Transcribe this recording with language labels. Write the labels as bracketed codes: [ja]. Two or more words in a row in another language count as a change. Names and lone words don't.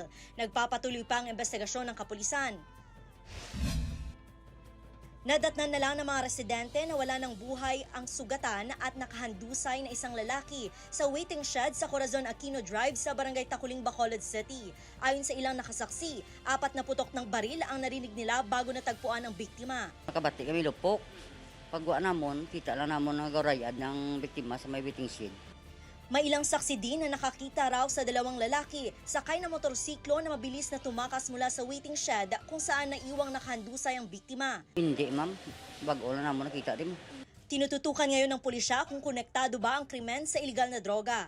[tl] Nagpapatuloy pa ang investigasyon ng kapulisan. Nadatnan na lang ng mga residente na wala ng buhay ang sugatan at nakahandusay na isang lalaki sa [en] waiting shed [tl] sa Corazon Aquino Drive sa barangay Taculing, Bacolod City. Ayon sa ilang nakasaksi, 4 na putok ng baril ang narinig nila bago natagpuan ang biktima. [hil] Nakabati kami lupok. Pagwa namon, kita lang namon ang garayad ng biktima sa may [en] waiting shed. [tl] May ilang saksi din na nakakita raw sa dalawang lalaki sakay na motorsiklo na mabilis na tumakas mula sa [en] waiting shed [tl] kung saan naiwang nakahandusay ang biktima. [hil] Hindi ma'am, bago lang namon nakita din. [tl] Tinututukan ngayon ng pulisya kung konektado ba ang krimen sa iligal na droga.